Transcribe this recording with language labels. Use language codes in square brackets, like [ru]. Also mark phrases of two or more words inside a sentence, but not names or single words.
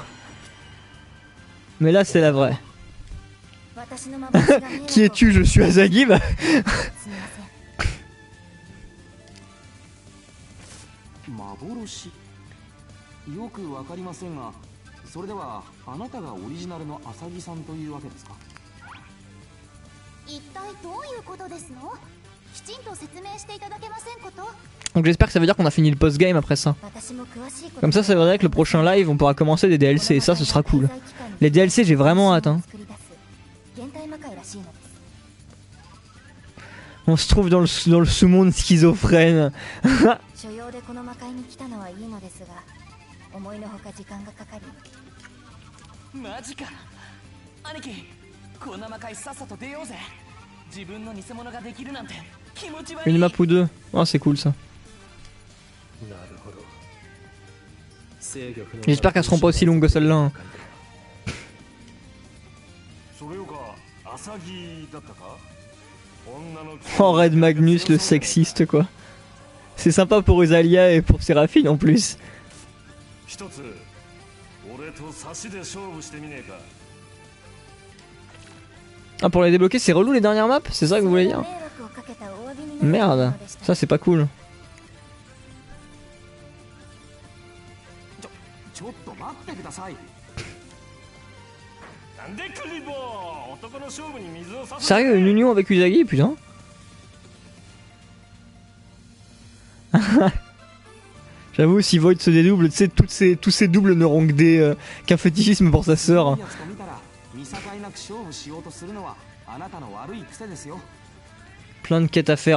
[fr] Mais là c'est la vraie. Qui es-tu? Je suis Azagib. [ja] よくわかりませんが、それではあなたがオリジナルのアサギさんというわけですか？一体どういうことですの？きちんと説明していただけませんこと？ [fr] Donc j'espère que ça veut dire qu'on a fini le post-game après ça. Comme ça veut dire que le prochain live on pourra commencer des DLC et ça ce sera cool. Les DLC j'ai vraiment hâte hein. On se trouve dans le sous-monde schizophrène. [ja] 所用でこの魔界に来たのはいいのですが、思いのほか時間がかかり。マジか。兄貴、こんな魔界さっさと出ようぜ。自分の偽物ができるなんて気持ち悪い。 [fr] Une map ou deux. Oh c'est cool ça. J'espère qu'elles seront pas aussi longues que celle-là. Hein. Oh Red Magnus le sexiste quoi. C'est sympa pour Rosalia et pour Séraphine en plus. Ah pour les débloquer c'est relou les dernières maps? C'est ça que vous voulez dire? Merde, ça c'est pas cool. [ja] ちょっと待ってください。なんでクリボー、男の勝負に水を差す。 [fr] Sérieux, une union avec Usagi, putain. J'avoue, si Void se dédouble, tu sais, tous ces doubles n'auront que qu'un fétichisme pour sa sœur. Plein de quêtes à faire.